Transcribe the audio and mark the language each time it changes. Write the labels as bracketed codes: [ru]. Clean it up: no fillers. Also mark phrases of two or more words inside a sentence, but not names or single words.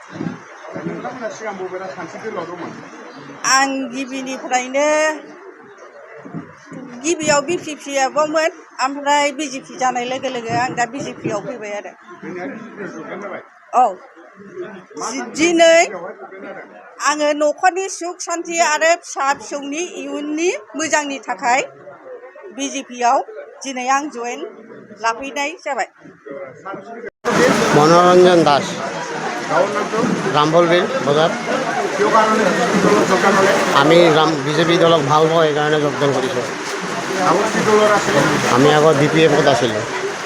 [brx] आं गिबियाव बिपिपिआवमोन, ओमफ्राय बिजेपि जानाय लोगो लोगो आं दा बिजेपिआव फैबाय आरो। औ, दिनै आङो न'खरनि सुख सान्ति आरो फिसा फिसौनि इयुननि मोजांनि थाखाय बिजेपिआव दिनै आं जयेन लाफैनाय जाबाय। [as] মনোরঞ্জন দাস, রামফলবিল বজাৰ। আমি বিজেপি দলক ভাল পাওঁ, সেইকাৰণে যোগদান কৰিছোঁ। আমি আগত DPF আছিলোঁ।